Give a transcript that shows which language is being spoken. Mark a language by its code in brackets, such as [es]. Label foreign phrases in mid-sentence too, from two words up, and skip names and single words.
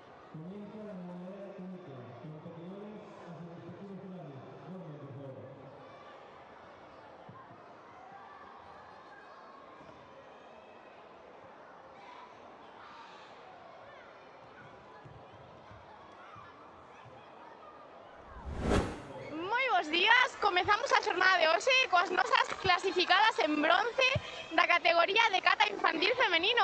[es] Comienza la modalidad química. Competidores a sus respectivos lugares. Orden, por favor. [gl] Moi bons días, comezamos a xornada de hoxe coas nosas clasificadas en bronce da categoría de cata infantil femenino.